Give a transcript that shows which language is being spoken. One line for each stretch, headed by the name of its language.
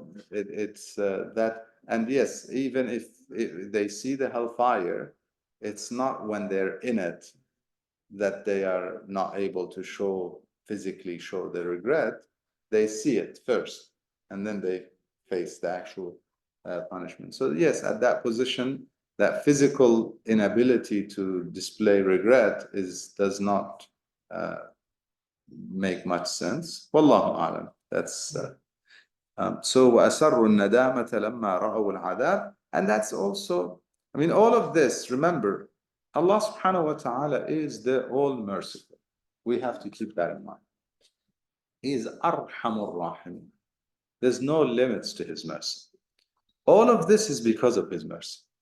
English: It's that, and yes, even if they see the hellfire, it's not when they're in it that they are not able to physically show the regret. They see it first, and then they face the actual punishment. So yes, at that position, that physical inability to display regret does not make much sense.
Arabic: Wallahu a'lam.
English: That's so
Arabic: وَأَسَرُّ النَّدَامَةَ لَمَّا رَأَوُا الْعَذَابَ.
English: And that's also, I mean, all of this, remember, Allah subhanahu wa ta'ala is the all merciful. We have to keep that in mind. He is Arhamur Rahim. There's no limits to his mercy. All of this is because of his mercy.